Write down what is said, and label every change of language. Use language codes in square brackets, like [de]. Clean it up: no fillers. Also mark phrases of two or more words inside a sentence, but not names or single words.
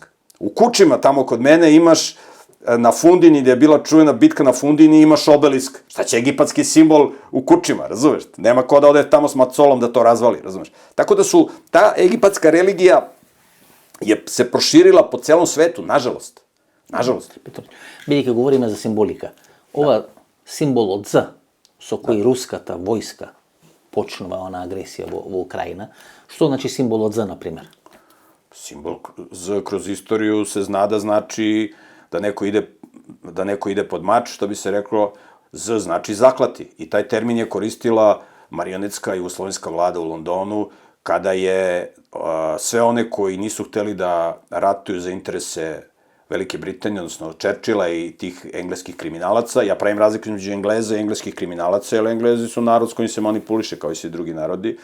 [sr] U Kučima, tamo kod mene, imaš na Fundini, gde je bila čuvena bitka na Fundini, imaš obelisk. Šta će egipatski simbol u Kučima, razumeš? Nema ko da ode tamo s macolom da to razvali, razumeš? Tako da su, ta egipatska religija se proširila po celom svetu, nažalost. Nažalost. [mk] Бидејќи говориме за символика, ова символ од З, со кој руската војска почнува она агресија во Украина, што значи символ од З, например? [sr] Simbol Z kroz istoriju se zna da znači da neko ide pod mač, što bi se reklo, Z znači zaklati. I taj termin je koristila marionetska jugoslovenska vlada u Londonu, kada je sve one koji nisu hteli da ratuju za interese Velike Britanije, odnosno Churchilla i tih engleskih kriminalaca, ja pravim razliku između Engleza i engleskih kriminalaca, jer Englezi su narod s kojim se manipuliše, kao i svi drugi narodi.